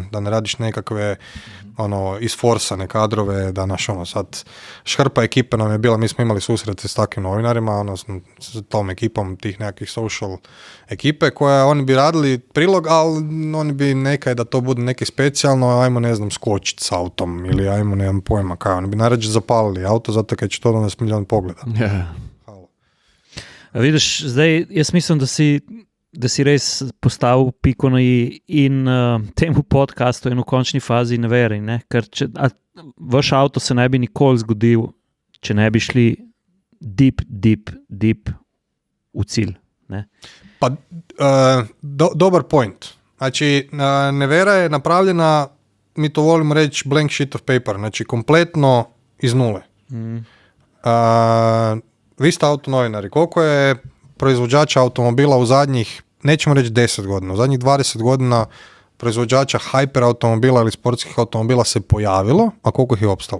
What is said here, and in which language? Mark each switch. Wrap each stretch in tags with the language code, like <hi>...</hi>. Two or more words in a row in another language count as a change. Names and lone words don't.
<hr>Da ne radiš nekakve isforsane kadrove, da sad šhrpa ekipe nam je bila, mi smo imali susrete s takvim novinarima, s tom ekipom tih nekakvih social ekipe koja oni bi radili prilog, ali oni bi nekaj da to bude neki specijalno, ajmo ne znam skočiti s autom ili ajmo nemam pojma kaj, oni bi najrađe zapalili auto zato kad će to donesti milion pogleda. Yeah.</hr> <sl>Vidiš, zdaj jaz mislim, da si res postavil piko na i in temu podcastu in v končni fazi ne veri, ne? Ker vaš avto se ne bi nikoli zgodil, če ne bi šli deep v cilj. Ne?</sl> <hr>Pa, dobar point. Znači, Nevera je napravljena, mi to volimo reći,</hr> <en>blank sheet of paper,</en> <hr>znači kompletno iz nule. Vi ste autonovinari, koliko je proizvođača automobila u zadnjih, nećemo reći 10 godina, u zadnjih 20 godina proizvođača hyper automobila ili sportskih automobila se pojavilo, a koliko ih je opstalo?</hr>